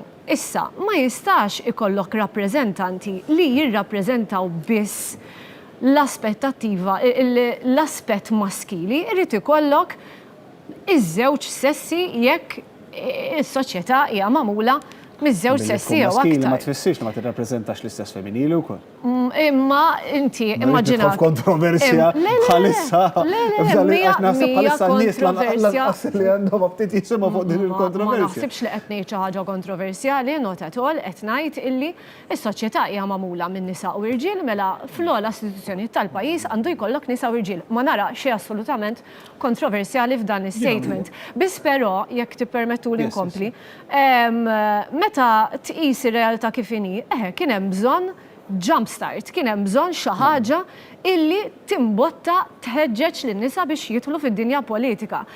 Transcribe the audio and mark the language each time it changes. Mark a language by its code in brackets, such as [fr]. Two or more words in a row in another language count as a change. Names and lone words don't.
[mt] Issa, ma jistax ikollok rappreżentanti li jirrappreżentaw biss l-aspettattiva, l-aspett maskili, irrid ikollok iż-żewġ sessi jekk is-soċjetà hija magħmula miż-żewġ sessi jew aktar. Ma tfissirx ma tirrappreżentax l-istess femminili wkoll. Imma inti immaġina. Kontroversja bħalissa. Għax naħseb bħalissa n-nies lanqas li għandhom ftit jisimgħu fuq din il-kontroversja. Ma naħsibx li qed ngħid xi ħaġa kontroversjali, [en] not at all, [mt] qed ngħid illi s-soċjetà hija magħmula minn nisa u irġiel mela fl-ogħla istituzzjonijiet tal-pajjiż għandu jkollok nisa u irġiel. Ma nara xi assolutament kontroversjali f'dan is-statement. Biss però jekk tippermettu li nkompli, meta tqis ir-realtà kif inhi, kien hemm bżonn jumpstart, kien hemm bżonn xi ħaġa illi timbotta tħeġġeġ lin-nisa biex jidħlu fid-dinja politika.